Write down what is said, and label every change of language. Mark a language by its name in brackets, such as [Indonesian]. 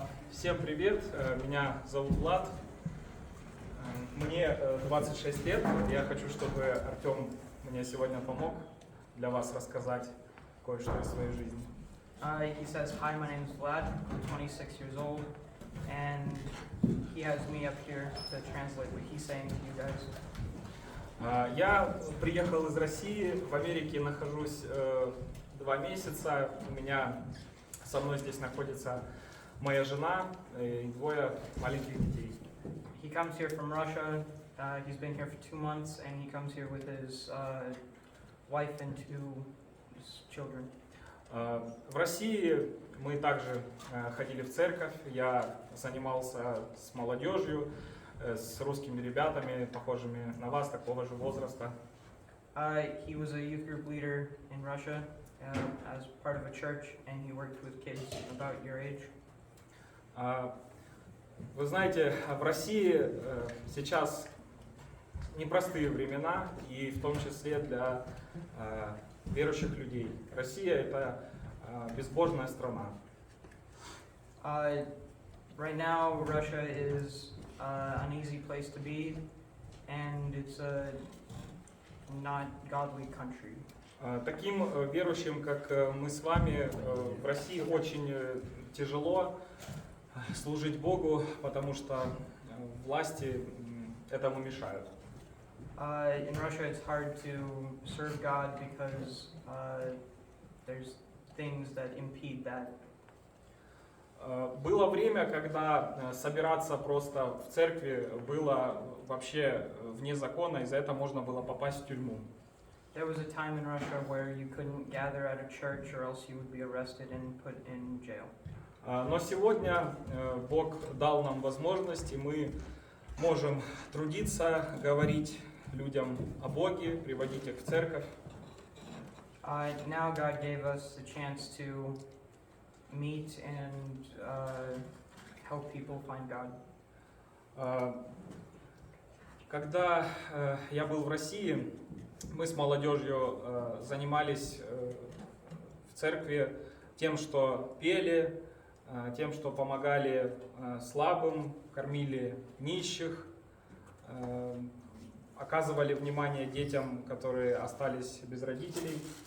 [Russian] Всем привет, меня зовут Влад, мне 26 лет, я хочу, чтобы Артем мне сегодня помог для вас рассказать кое-что из своей жизни. [English] He says, hi, my name is Vlad, I'm 26 years old, and he has me up here to translate what he's saying to you guys. [Russian] Я приехал из России, в Америке нахожусь 2 месяца, со мной здесь находится моя жена и 2 маленьких детей. [English] He comes here from Russia, he's been here for 2 months, and he comes here with his wife and 2 children. [Russian] В России мы также ходили в церковь, я занимался с молодежью, с русскими ребятами, похожими на вас, такого же возраста. [English] He was a youth group leader in Russia as part of a church, and he worked with kids about your age. [Russian] Вы знаете, в России сейчас непростые времена, и в том числе для верующих людей. Россия — это безбожная страна. [English] Right now, Russia is an easy place to be, and it's a not godly country. [Russian] Таким верующим, как мы с вами, в России очень тяжело служить Богу, потому что власти этому мешают. [English] In Russia, it's hard to serve God because there's things that impede that. [Russian] Было время, когда собираться просто в церкви было вообще вне закона, и за это можно было попасть в тюрьму. [English] There was a time in Russia where you couldn't gather at a church or else you would be arrested and put in jail. [Russian] Но сегодня Бог дал нам возможность, и мы можем трудиться, говорить людям о Боге, приводить их в церковь. [English] Now God gave us the chance to meet and help people find God. [Russian] Когда я был в России, мы с молодежью занимались в церкви тем, что пели, тем, что помогали слабым, кормили нищих, оказывали внимание детям, которые остались без родителей.